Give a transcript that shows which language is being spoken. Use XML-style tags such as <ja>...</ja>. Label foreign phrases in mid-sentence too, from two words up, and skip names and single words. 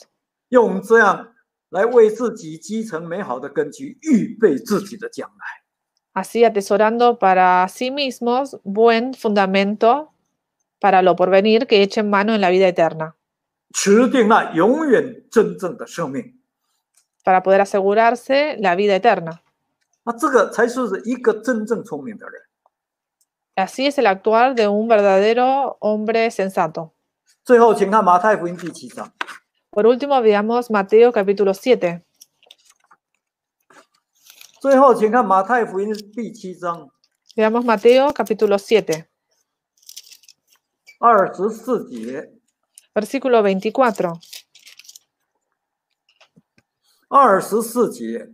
<zh>用这样来为自己积成美好的根基，预备自己的将来。</zh> <es>Así atesorando para sí mismos buen fundamento para lo porvenir que echen mano en la vida eterna,</es> <zh>持定那永远真正的生命。</zh> <es>para poder asegurarse la vida eterna.</es> <zh>这个才是一个真正聪明的人。</zh> <es>Así es el actuar de un verdadero hombre sensato.</es> <zh>最后，请看马太福音第7章。</zh> <es>Por último, veamos Mateo capítulo 7.</es> <zh>最后，请看马太福音第7章</zh> <es>Veamos Mateo capítulo 7,</es> <zh>24 节。</zh> <es>versículo 24.</es> <zh>24节。</zh>